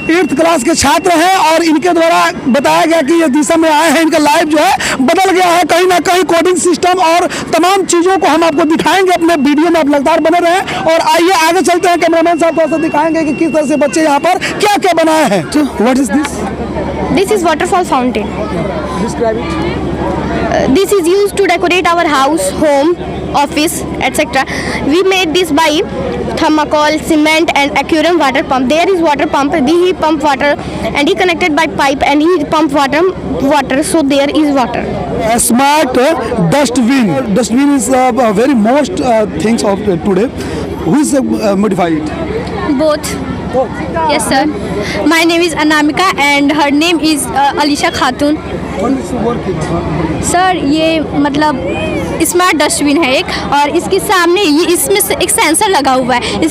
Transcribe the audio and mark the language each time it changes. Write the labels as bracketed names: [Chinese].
[Hindi] 8th class के छात्र हैं, और इनके द्वारा बताया गया कि ये दिशा में आए हैं, इनका लाइफ जो है बदल गया है। कहीं ना कहीं कोडिंग सिस्टम और तमाम चीज़ों को हम आपको दिखाएंगे अपने वीडियो में। आप लगातार बने रहें और आइए आगे चलते हैं। कैमरामैन साहब थोड़ा सा दिखाएंगे कि किस तरह से बच्चे यहाँ पर क्या क्या बनाए हैं। [English] What is this? This is waterfall fountain. Describe it. This is used to decorate our house, home, office, etc. We made this by thermocol, cement and aquarium water pump. There is water pump. He pump water and he connected by pipe and he pump water. So there is water. A smart dustbin. Dustbin is very most things of today. Who is modified it? Both. Yes sir. My name is Anamika and her name is Alisha Khatun. [Hindi] Sir ये मतलब smart dustbin है एक, और इसके सामने ये इसमें से एक सेंसर लगा हुआ है।